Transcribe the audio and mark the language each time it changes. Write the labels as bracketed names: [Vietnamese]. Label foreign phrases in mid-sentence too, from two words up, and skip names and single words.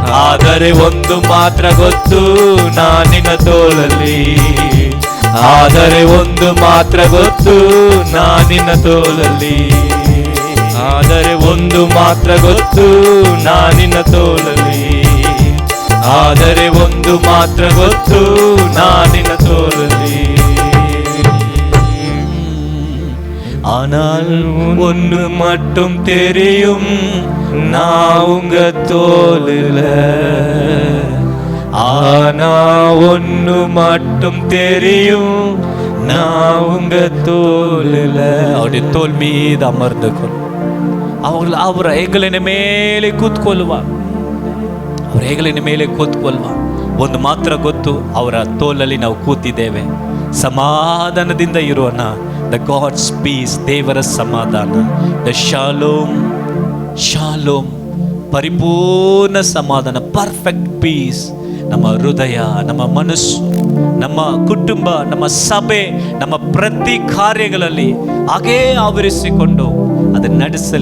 [Kannada] ಆದರೆ ಒಂದು ಮಾತ್ರ ಗೊತ್ತು ನಾನಿನ ತೋಳಲ್ಲಿ, ಆದರೆ ಒಂದು ಮಾತ್ರ ಗೊತ್ತು ನಾನಿನ ತೋಳಲ್ಲಿ, ಆದರೆ ಒಂದು ಮಾತ್ರ ಗೊತ್ತು ನಾನಿನ ತೋಳಲ್ಲಿ, ಆದರೆ ಒಂದು ಮಾತ್ರ ಗೊತ್ತು ನಾನಿನ ತೋಳಲ್ಲಿ. [Tamil] ஆனால் ஒன்று மட்டும் தெரியும் நான் உங்க தோளுல, ஆனா ஒன்று மட்டும் தெரியும் நான் உங்க தோளுல. அவருடைய தோல் மீது அமர்ந்து கொள். [Kannada] ಅವರ ಹೆಗಲಿನ ಮೇಲೆ ಕೂತ್ಕೊಳ್ಳುವ, ಅವರ ಹೆಗಲಿನ ಮೇಲೆ ಕೂತ್ಕೊಳ್ಳುವ. ಒಂದು ಮಾತ್ರ ಗೊತ್ತು, ಅವರ ತೋಲಲ್ಲಿ ನಾವು ಕೂತಿದ್ದೇವೆ. ಸಮಾಧಾನದಿಂದ ಇರೋಣ. [English] the God's peace, [Kannada] ದೇವರ ಸಮಾಧಾನ, [English] the shalom, [Kannada] ಶಾಲೋಮ್, ಪರಿಪೂರ್ಣ ಸಮಾಧಾನ, [English] perfect peace [Kannada] ನಮ್ಮ ಹೃದಯ, ನಮ್ಮ ಮನಸ್ಸು, ನಮ್ಮ ಕುಟುಂಬ, ನಮ್ಮ ಸಭೆ, ನಮ್ಮ ಪ್ರತಿ ಕಾರ್ಯಗಳಲ್ಲಿ ಹಾಗೇ ಆವರಿಸಿಕೊಂಡು ಅದನ್ನು ನಡೆಸಲಿ.